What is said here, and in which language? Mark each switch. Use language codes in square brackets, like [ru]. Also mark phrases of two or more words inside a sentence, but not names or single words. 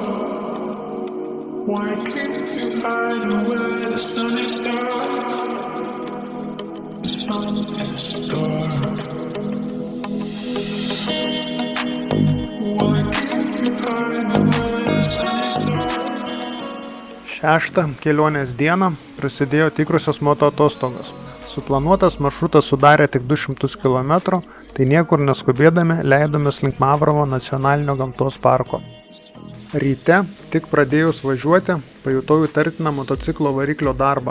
[en] Why can't you hide where the sun is dark? The sun is dark. Why can't you hide where the sun is dark? [lt] Šeštą kelionės dieną prasidėjo tikrusios moto atostogos. Suplanuotas maršrutas sudarė tik 200 km, tai niekur neskubėdami leidomės link Mavrovo nacionalinio gamtos parko. Ryte, tik pradėjus važiuoti, pajutau įtartiną motociklo variklio darbą.